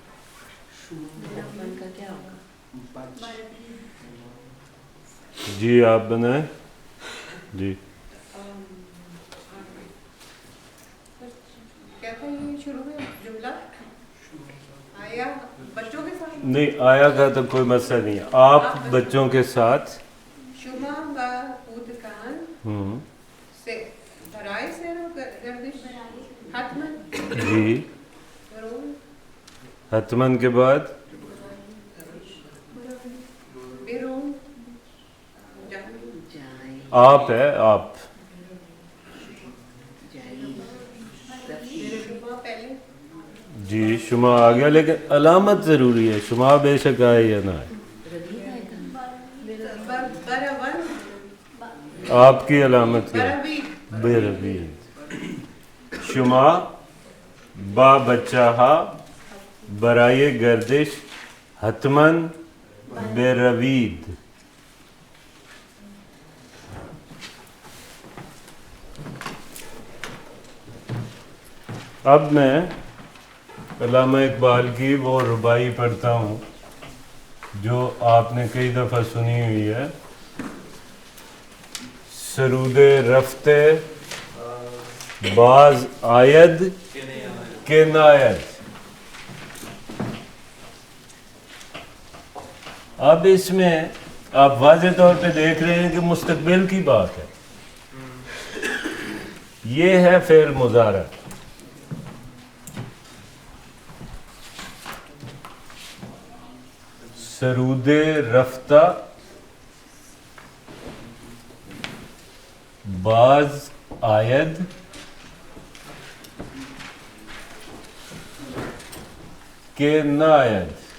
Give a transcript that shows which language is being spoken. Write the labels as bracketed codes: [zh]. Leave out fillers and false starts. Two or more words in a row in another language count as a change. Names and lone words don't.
[ur] جی آپ بنائیں. جی نہیں آیا کا تو کوئی مسئلہ نہیں ہے. آپ بچوں کے ساتھ [fa] شما با کودکان سے برائے سیر و گردش حتمن. [ur] جی حتمن کے بعد آپ ہے آپ. جی شما آ گیا لیکن علامت ضروری ہے. شما بے شک آئے یا نہ آئے. آپ کی علامت کیا ہے؟ [fa] بے روید. شما با بچہ ہا برائے گردش حتمن بے روید. [ur] اب میں علامہ اقبال کی وہ ربائی پڑھتا ہوں جو آپ نے کئی دفعہ سنی ہوئی ہے. [fa] سرود رفتے باز آید کے ناید. [ur] اب اس میں آپ واضح طور پہ دیکھ رہے ہیں کہ مستقبل کی بات ہے. یہ ہے فعل مضارع. [fa] سرود رفتہ باز آید کے ناید.